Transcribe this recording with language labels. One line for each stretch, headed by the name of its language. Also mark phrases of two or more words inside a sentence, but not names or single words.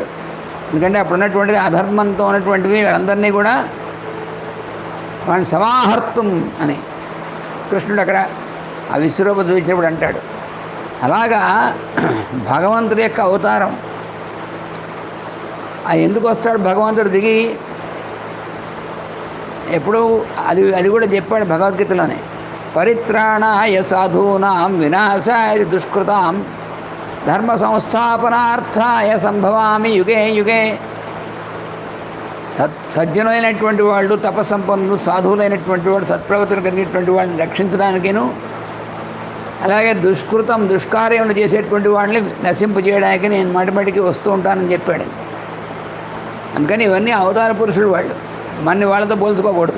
Telugu: ఎందుకంటే అప్పుడు ఉన్నటువంటిది అధర్మంతో ఉన్నటువంటివి వాళ్ళందరినీ కూడా వాడిని సమాహర్తం అని కృష్ణుడు అక్కడ ఆ విశ్వరూప చూపించినప్పుడు అంటాడు. అలాగా భగవంతుడి యొక్క అవతారం ఎందుకు వస్తాడు భగవంతుడు దిగి? ఎప్పుడు అది కూడా చెప్పాడు భగవద్గీతలోనే.
Sanskrit: పరిత్రాణాయ సాధూనాం వినాశాయ దుష్కృతాం ధర్మ సంస్థాపనార్థాయ సంభవామి యుగే యుగే.
Telugu: సజ్జనులైనటువంటి వాళ్ళు, తపస్సంపన్నులు, సాధువులైనటువంటి వాళ్ళు, సత్ప్రవర్తన కలిగినటువంటి వాళ్ళని రక్షించడానికిను, అలాగే దుష్కార్యములు చేసేటువంటి వాళ్ళని నశింపజేయడానికి నేను మాటిమాటికి వస్తూ ఉంటానని చెప్పాడు. అందుకని ఇవన్నీ అవతార పురుషుడు వాళ్ళు, మన వాళ్ళతో పోల్చుకోకూడదు.